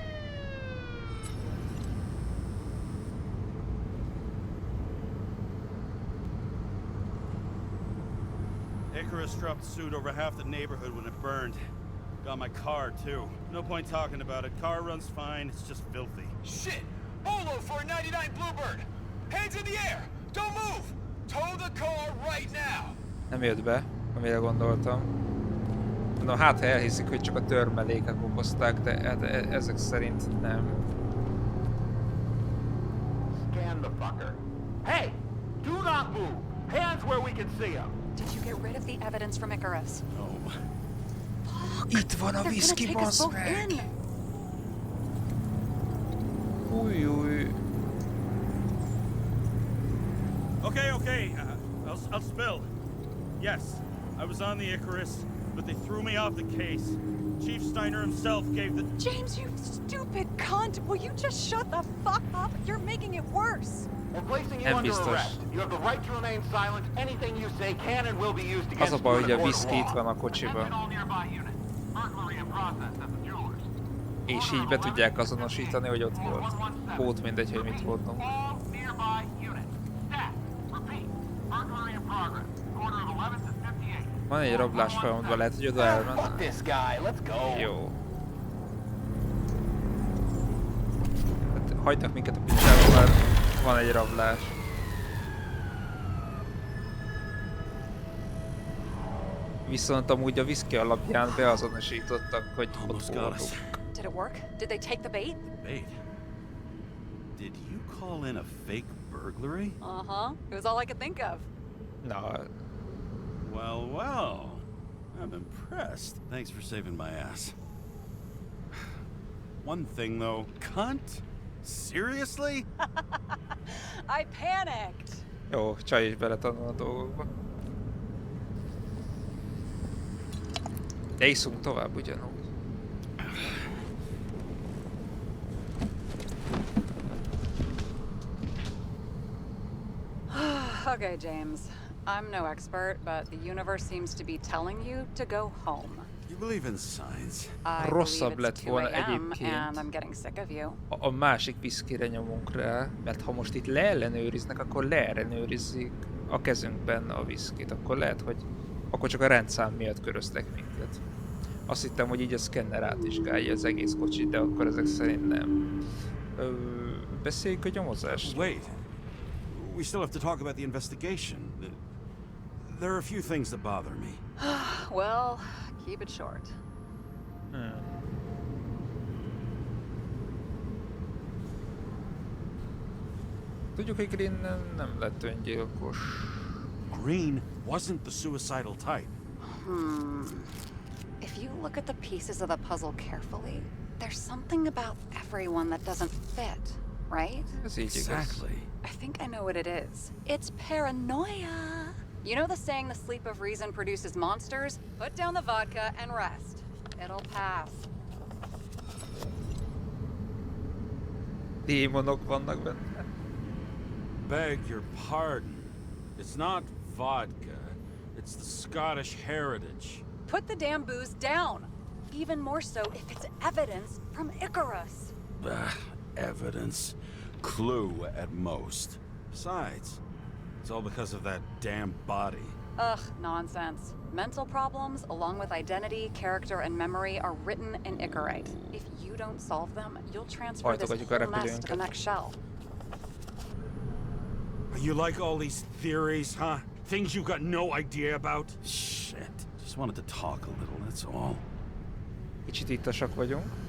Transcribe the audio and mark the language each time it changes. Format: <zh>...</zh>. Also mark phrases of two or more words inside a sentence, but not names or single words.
<en>Icarus dropped soot over half the neighborhood when it burned. Got my car, too. No point talking about it. Car runs fine, it's just filthy. Shit! Bolo for a 99 Bluebird! Hands in the air! Don't move! Tow the car right now!</en> <hu>Nem jött be, amire gondoltam. Mondom, hát ha elhiszik, hogy csak a törmelékek okozták, de hát ezek szerint nem.</hu> <en>Scan the fucker. Hey! Do not move! Hands where we can see them! Did you get rid of the evidence from ICARUS? Oh.</en> <hu>Itt van a</hu> <en>They're gonna</en> <hu>viszki,</hu> <en>take us</en> <hu>bassz</hu> <en>both</en> <hu>meg!</hu> <en>in.</en> <hu>Új.</hu> <en>Okay. I'll spill. Yes, I was on the Icarus, but they threw me off the case. Chief Steiner himself gave the... James, you stupid cunt! Will you just shut the fuck up? You're making it worse. We're placing you</en> <hu>Nem</hu> <en>under</en> <hu>biztos.</hu> <en>arrest. You have the right to remain silent. Anything you say can and will be used</en> <hu>Az</hu> <en>against</en> <hu>a</hu> <en>you</en> <hu>baj,</hu> <en>in</en> <hu>hogy a a</hu> <en>court of</en> <hu>viszki itt</hu> <en>law.</en> <hu>van a kocsiban.</hu> <en>Attention all nearby units. Burglary in process at the jewelers.</en> <hu>És így be tudják azonosítani, hogy ott volt. Pót mindegy, hogy mit mondunk.</hu> <en>All nearby units. Stat. Repeat. Burglary in progress. Quarter of 11 to 58.</en> <hu>Van egy rablás folyamatban, lehet, hogy oda</hu> <en>Fuck</en> <hu>elment.</hu> <en>this guy, let's go.</en> <hu>Jó. Hát hagynak minket a picsába, mert van egy rablás. Viszont amúgy a viszki alapján beazonosítottak, hogy ott</hu> <en>Almost got us.</en> <hu>voltunk.</hu> <en>Did it work? Did they take the bait? Wait. Did you call in a fake burglary? Uh-huh. It was all I could think of.</en> <hu>Na,</hu> <en>Well. I'm impressed. Thanks for saving my ass. One thing, though. Cunt? Seriously? I panicked.</en> <hu>jó, csaj is beletanul a dolgokba. De iszunk tovább ugyanúgy.</hu> <en>Okay, James. I'm no expert, but the universe seems to be telling you to go home. You believe in science? I</en> <hu>Rosszabb</hu> <en>believe</en> <hu>lett</hu> <en>it's 2</en> <hu>volna</hu> <en>a.m.</en> <hu>egyébként.</hu> <en>and I'm getting sick of you.</en> <hu>A másik viszkire nyomunk rá, mert ha most itt leellenőriznek, akkor leellenőrizzik a kezünkben a viszkit. Akkor lehet, hogy akkor csak a rendszám miatt köröztek minket. Azt hittem, hogy így a szkenner átvizsgálja az egész kocsit, de akkor ezek szerint nem. Beszéljük a nyomozást.</hu> <en>Wait. We still have to talk about the investigation. There are a few things that bother me. Well, keep it short.</en> <hu>Tudjuk, hogy Green nem lett öngyilkos.</hu> <en>Green wasn't the suicidal type. If you look at the pieces of the puzzle carefully, there's something about everyone that doesn't fit, right?</en> <hu>Ez így igaz.</hu> <en>Exactly. I think I know what it is. It's paranoia. You know the saying the sleep of reason produces monsters? Put down the vodka and rest. It'll pass.</en> <hu>Démonok vannak benne.</hu> <en>Beg your pardon. It's not vodka. It's the Scottish heritage. Put the damn booze down. Even more so if it's evidence from Icarus. Evidence. Clue at most. Besides, it's all because of that damn body. Ugh, nonsense. Mental problems, along with identity, character, and memory, are written in Icarite. If you don't solve them, you'll transfer this whole mess to the next shelf. You like all these theories, huh? Things you got no idea about? Shit. Just wanted to talk a little, that's all.</en> <hu>Kicsit ittasak vagyunk.</hu>